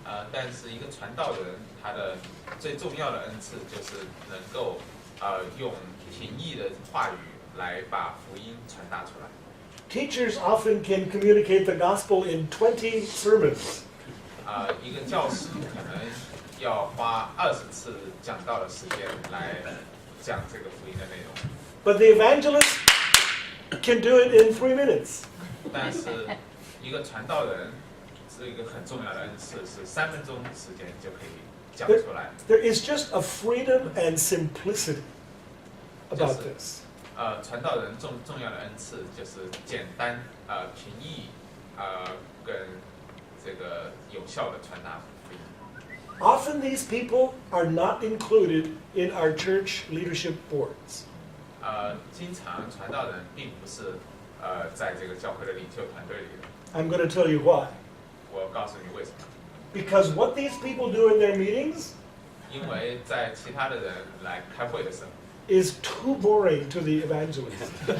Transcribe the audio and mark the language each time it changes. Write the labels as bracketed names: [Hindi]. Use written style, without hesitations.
[Chinese] 但是一个传道人，他的最重要的恩赐就是能够用平易的话语来把福音传达出来。 [English] Teachers often can communicate the gospel in 20 sermons. [Chinese] 一个教师可能要花20次讲道的时间来讲这个福音的内容， [English] But the evangelist can do it in 3 minutes. [Chinese] 但是一个传道人是一个很重要的恩赐，是3分钟时间就可以讲出来。 [English] There is just a freedom and simplicity about this. [Chinese] 传道人重要的恩赐就是简单、平易、跟这个有效的传达福音。 [English] Often these people are not included in our church leadership boards. [Chinese] 经常传道人并不是在这个教会的领袖团队里的。 [English] I'm going to tell you why. [Chinese] 我告诉你为什么？ [English] Because what these people do in their meetings [Chinese] 因为在其他的人来开会的时候， [English] is too boring to the evangelist.